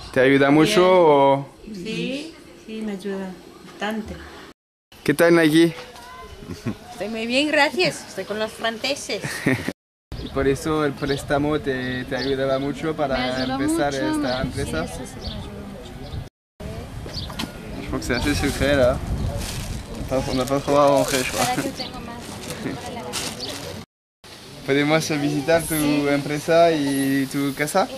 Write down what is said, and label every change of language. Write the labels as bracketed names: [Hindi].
[Spanish] ¿Te ayuda mucho o...? Sí, sí, me ayuda bastante. ¿Qué tal aquí? Estoy muy bien, gracias. Estoy con los franceses. Y por eso el préstamo te ayudaba mucho para empezar esta empresa. Sí, me ayuda mucho. [French] Je crois que c'est assez secret là. On n'a pas trop à rentrer, je crois. [Spanish] ¿Podemos visitar tu empresa y tu casa?